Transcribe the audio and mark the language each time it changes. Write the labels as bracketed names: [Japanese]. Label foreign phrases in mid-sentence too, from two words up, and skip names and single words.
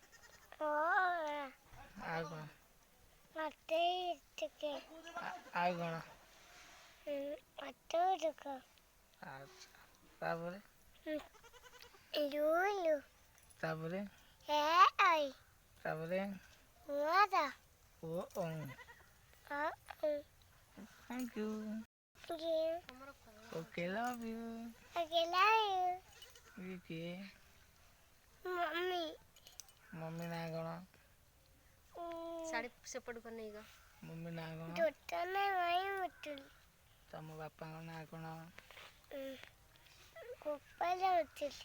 [Odia] ଆଉ କ'ଣ? ମତେ ଟିକେ ଆଉ କ'ଣ? ଅଟୋ ଆଚ୍ଛା ତାପରେ? ଲୁଲୁ। ତାପରେ? ତାପରେ? [English] Thank you. Okay, love you. Okay, love you. [Odia] ଇଏ କିଏ? ମମ୍ମି। ମମ୍ମି ନାଁ କ'ଣ? ଶାଢ଼ୀ ସେପଟକୁ ନେଇଗ। ମମ୍ମି ନାଁ କ'ଣ? ଜୋଟନା ମାଇଁ ମୁତୁଲି। ତମ ବାପାଙ୍କ ନାଁ କ'ଣ? ଗୋପାଳ ମୁତୁଲି।